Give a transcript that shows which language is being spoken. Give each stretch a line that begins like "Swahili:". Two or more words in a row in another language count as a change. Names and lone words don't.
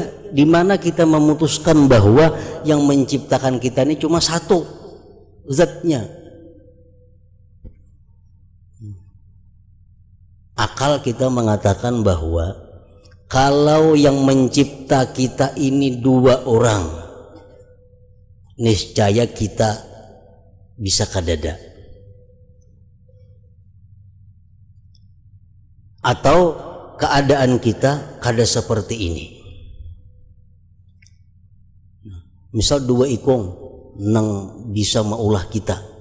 Indonesian: Di mana kita memutuskan bahwa yang menciptakan kita ini cuma satu zatnya? Akal kita mengatakan bahwa kalau yang mencipta kita ini dua orang, niscaya kita bisa kadada. Atau keadaan kita kada seperti ini.
Banjar: Misal dua ikung nang bisa maulah kita.